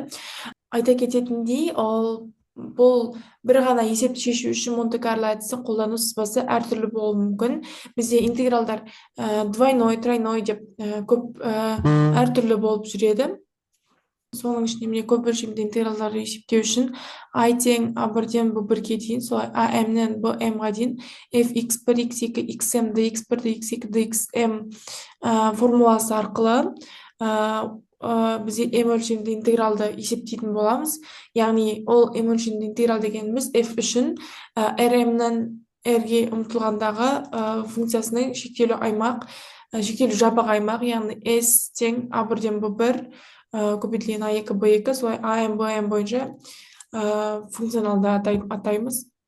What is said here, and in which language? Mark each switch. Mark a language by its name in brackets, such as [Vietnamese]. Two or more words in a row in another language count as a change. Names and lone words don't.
[Kazakh] Айта кететіндей, бұл бір ғана есепті шешу үшін Монте-Карло әдісін қолдану сызбасы әртүрлі болуы мүмкін. Бізде интегралдар [Russian] двойной, тройной [Kazakh] деп көп әртүрлі болып жүреді. Соның ішінде міне көп өлшемді интегралдарды есептеу үшін I тең А1-ден Б1-ге дейін, солай АМ-нен БМ-ға дейін fx1, x2, xm, dx1, dx2, dxm формуласы арқылы бізде m өлшемді интегралды есептейтін боламыз. Яғни ол m өлшемді интеграл дегеніміз f үшін rm-нен r-ге ұмтылғандағы функциясының шектеулі жабық аймақ, яғни s тең А1-ден Б1 көбейтілген А2, Б2, солай АМ, БМ бойынша функционалды атаймыз.